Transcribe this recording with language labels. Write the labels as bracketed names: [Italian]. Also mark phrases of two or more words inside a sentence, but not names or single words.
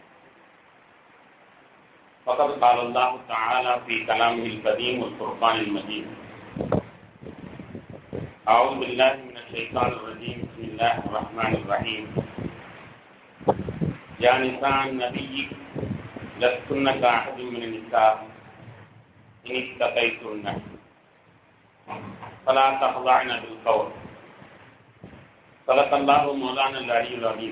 [Arabic] فقد قال الله تعالى في كلامه الكريم والفرقان المجيد. أعوذ بالله من الشيطان الرجيم. بسم الله الرحمن الرحيم يا نساء النبي لستن كأحد من النساء إن اتقيتن فلا تخضعن بالقول. صدق الله مولانا العلي العظيم.